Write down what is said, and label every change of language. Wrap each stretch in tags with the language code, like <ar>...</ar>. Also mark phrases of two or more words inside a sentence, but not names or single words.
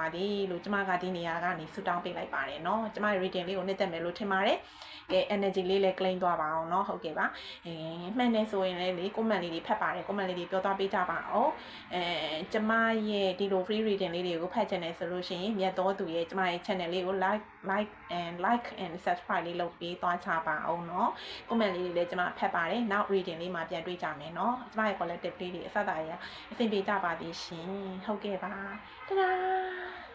<my>သည်လို့ကျမကဒီနေရာကနေဆုတောင်းပေးလိုက်ပါတယ်နော်ကျမရဲ့ reading လေးကိုနှစ်သက်မယ်လို့ထင်ပါတယ်ကဲ energy လေးလည်း claim သွားပါအောင်เนาะဟုတ်ကဲ့ပါမှန်တယ်ဆိုရင်လည်းလေ comment လေးတွေဖတ်ပါတယ် comment လေးတွေပြောသွားပေးကြပါအောင်ကျမရဲ့ဒီလို</my> <en>free reading</en> <my>လေးတွေကိုဖတ်ချင်တယ်ဆိုလို့ရှိရင်မြတ်တော်သူရဲ့ကျမရဲ့ channel လေးကို</my> <en>like and subscribe</en> <my>လေးလုပ်ပေးသွားချပါအောင်เนาะ comment လေးတွေလည်းကျမဖတ်ပါတယ်နောက် reading လေးမှာပြန်တွေ့ကြမယ်เนาะကျမရဲ့ collective လေးတွေအစတာရအဆင်ပြေကြပါသည်ရှင်ဟုတ်ကဲ့ပါတဒါ</my>